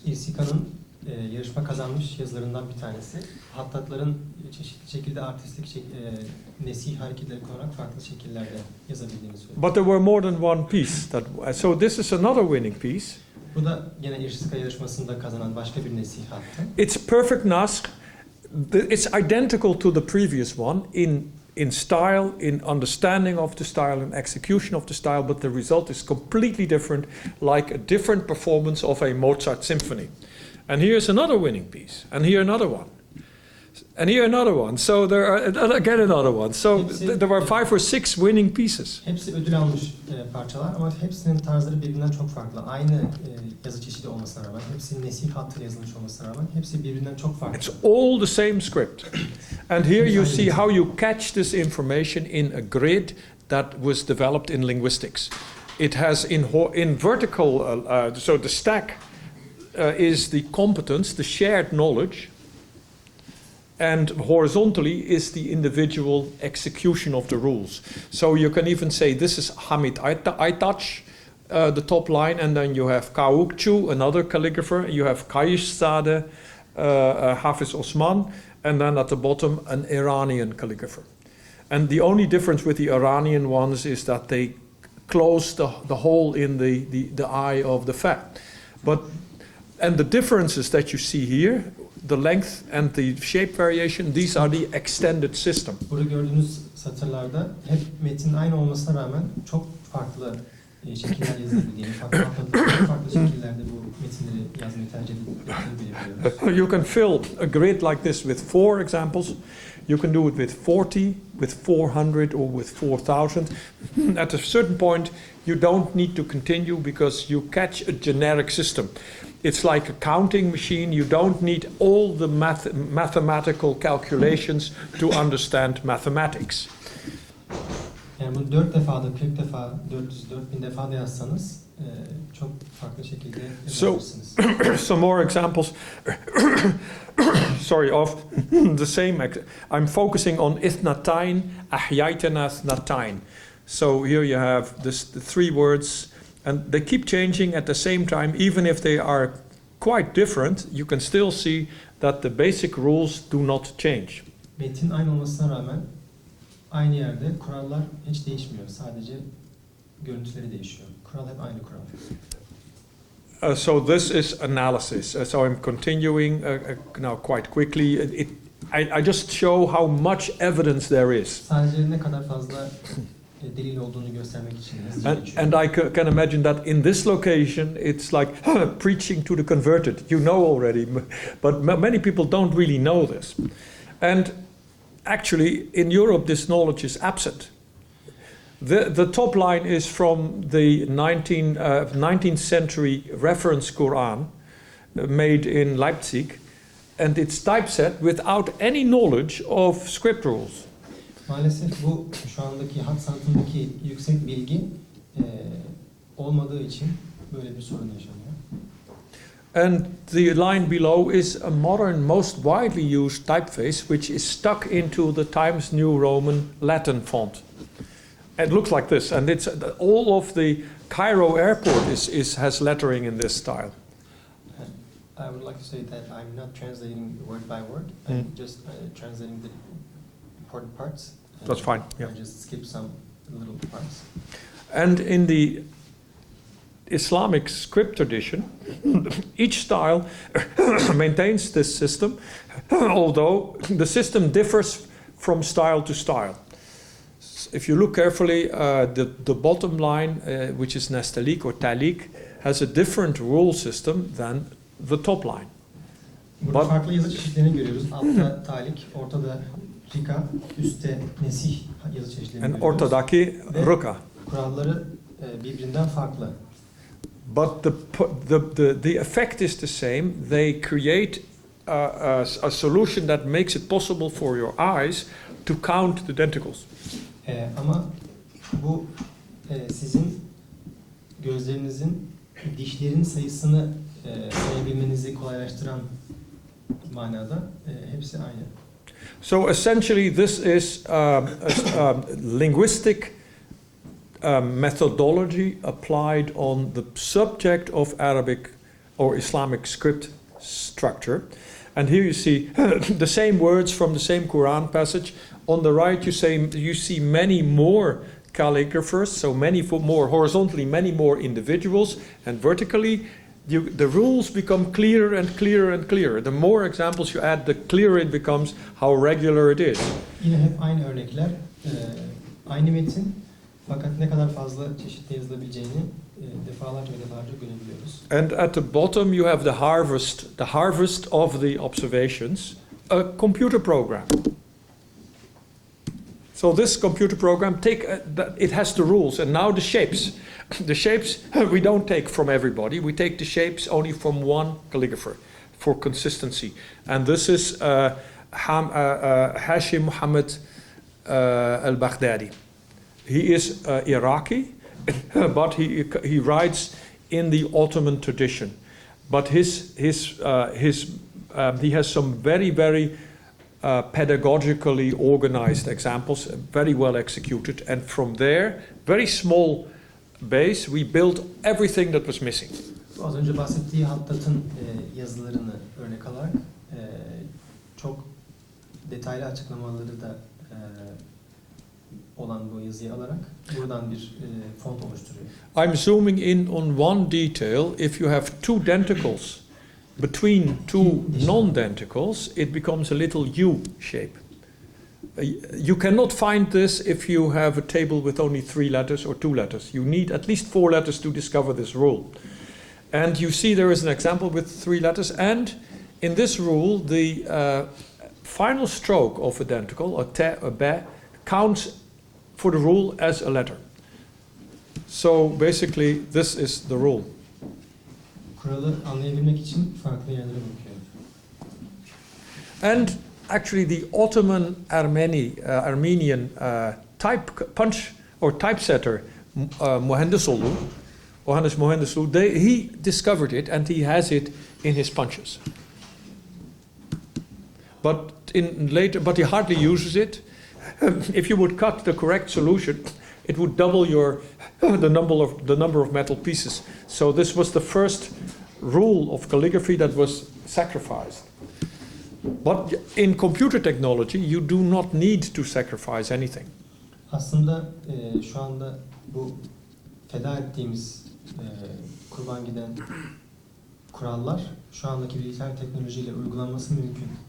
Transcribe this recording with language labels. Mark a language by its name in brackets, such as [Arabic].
[Turkish] İrsika'nın yarışma kazanmış yazılarından bir tanesi. Hattatların çeşitli şekilde artistik nesih hareketleri kullanarak farklı şekillerde yazabildiğini söylüyor. [English] But there were more than one piece. So this is another winning piece. [Turkish] Bu da yine İrsika yarışmasında kazanan başka bir nesih hattı. [English] It's perfect nasr. It's identical to the previous one in style, in understanding of the style, and execution of the style, but the result is completely different, like a different performance of a Mozart symphony. And here's another winning piece, and here another one, and here another one. So there are again another one. So there were 5 or 6 winning pieces. [Turkish] Hepsi ödül almış parçalar ama hepsinin tarzları birbirinden çok farklı. Aynı yazı çeşidi olmasına rağmen, hepsinin nesih hattıyla yazılmış olmasına rağmen hepsi birbirinden çok farklı. [English] It's all the same script. And here you see how you catch this information in a grid that was developed in linguistics. It has in vertical, so the stack is the competence, the shared knowledge, and horizontally is the individual execution of the rules. So you can even say this is Hamid Aytaç, the top line, and then you have Kavukçu, another calligrapher, you have Kayışzade, Hafiz Osman, and then at the bottom an Iranian calligrapher. And the only difference with the Iranian ones is that they close the hole in the eye of the fa. And the differences that you see here, the length and the shape variation, these are the extended system. [Turkish] Burada gördüğünüz satırlarda hep metnin aynı olmasına rağmen çok farklı şekiller yazılabildiğini, farklı şekillerde bu metinleri yazmayı tercih edilebiliyor. [English] You can fill a grid like this with 4 examples. You can do it with 40, with 400, or with 4,000. At a certain point, you don't need to continue because you catch a generic system. It's like a counting machine. You don't need all the mathematical calculations to understand mathematics. [Turkish] Yani bunu 4 defa da 40 defa, 400-4000 defa da yazsanız çok farklı şekilde yazabilirsiniz. [English] Some more examples. Sorry, of the same. I'm focusing on ithnatayn, ahyaytana ithnatayn. So here you have the 3 words, and they keep changing at the same time. Even if they are quite different, you can still see that the basic rules do not change. [Turkish] Metin aynı olmasına rağmen aynı yerde kurallar hiç değişmiyor. Sadece görüntüleri değişiyor. Kural hep aynı kural. [English] So this is analysis. So I'm continuing now quite quickly. I just show how much evidence there is. [Turkish] Sadece ne kadar fazla delil olduğunu göstermek için. [English] And I can imagine that in this location, it's like preaching to the converted. You know already, but many people don't really know this. And actually, in Europe, this knowledge is absent. The top line is from the 19th century reference Quran made in Leipzig, and it's typeset without any knowledge of script rules. [Turkish] Maalesef bu şu andaki hat sanatındaki yüksek bilgi olmadığı için böyle bir sorun yaşanıyor. [English] And the line below is a modern, most widely used typeface, which is stuck into the Times New Roman Latin font. It looks like this, and it's all of the Cairo airport has lettering in this style. I would like to say that I'm not translating word by word. I'm just translating the important parts. That's fine. Yeah. I just skip some little parts. And in the Islamic script tradition, each style maintains this system, although the system differs from style to style. If you look carefully, the bottom line, which is nastalik or talik, has a different rule system than the top line. [Turkish] Burada farklı yazı çeşitlerini görüyoruz. Altta talik, ortada rika, üstte nesih yazı çeşitlerini [English] And [Turkish] görüyoruz. ortadaki ruka. Kuralları birbirinden farklı. [English] But the effect is the same. They create a solution that makes it possible for your eyes to count the denticles. [Turkish] Ama bu sizin gözlerinizin dişlerin sayısını sayabilmenizi kolaylaştıran manada hepsi aynı. [English] So essentially, this is a linguistic methodology applied on the subject of Arabic or Islamic script structure. And here you see the same words from the same Quran passage. On the right, you see many more calligraphers, so many more horizontally, many more individuals, and vertically, the rules become clearer and clearer and clearer. The more examples you add, the clearer it becomes how regular it is. [Turkish] Yine hep aynı örnekler, aynı metin, fakat ne kadar fazla çeşitle yazılabileceğini defalarca ve defalarca görebiliyoruz. [English] And at the bottom, you have the harvest of the observations, a computer program. So this computer program, it has the rules, and now the shapes. The shapes we don't take from everybody. We take the shapes only from one calligrapher for consistency. And this is Hashim Muhammad al-Baghdadi. He is Iraqi, but he writes in the Ottoman tradition. But he has some very, very pedagogically organized examples, very well executed, and from there, very small base, we built everything that was missing. [Turkish] Az önce bahsettiği Hattat'ın yazılarını örnek alarak çok detaylı açıklamaları da olan bu yazıyı alarak buradan bir font oluşturuyor. [English] I'm zooming in on one detail. If you have two denticles between two non-denticles, it becomes a little U shape. You cannot find this if you have a table with only 3 letters or 2 letters. You need at least 4 letters to discover this rule. And you see there is an example with 3 letters, and in this rule, the final stroke of a denticle, a te, a be, counts for the rule as a letter. So basically, this is the rule. [Turkish] Kuralı anlayabilmek için farklı yerlere bakıyor. [English] And actually, the Ottoman Armenian type punch or typesetter Muhandisoglu, Johannes Muhandisoglu, he discovered it and he has it in his punches. But he hardly uses it. If you would cut the correct solution, it would double the number of metal pieces. So this was the first rule of calligraphy that was sacrificed. But in computer technology, you do not need to sacrifice anything. [Turkish] Aslında şu anda bu feda ettiğimiz kurban giden kurallar şu andaki bilgisayar teknolojiyle uygulanması mümkün.